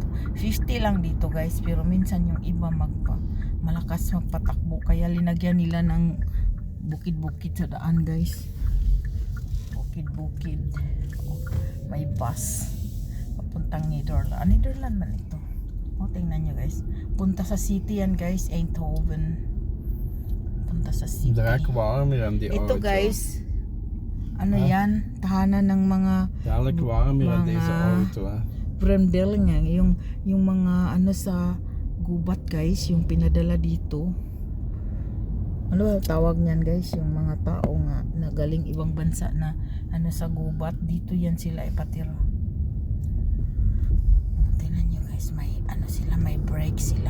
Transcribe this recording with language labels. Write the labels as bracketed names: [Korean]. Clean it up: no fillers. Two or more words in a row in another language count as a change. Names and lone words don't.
[Filipino] 50 lang dito guys, pero minsan yung iba malakas magpatakbo kaya linagyan nila ng bukid-bukid sa daan guys. Bukid-bukid. May bus papuntang Netherlands. Netherlands man ito. Tingnan nyo guys. Punta sa city yan guys, Eindhoven. Punta sa city. [Dutch] Warm hier aan die auto. [Filipino] Ito guys, yan, tahanan ng mga [Dutch] Dadelijk warm hier aan deze auto. [Filipino] Bremdeling yung mga sa gubat guys, yung pinadala dito. Ano tawag niyan guys, yung mga tao nga na galing ibang bansa na sa gubat, dito yan sila ipatira. Tingnan nyo guys, may sila, may break sila.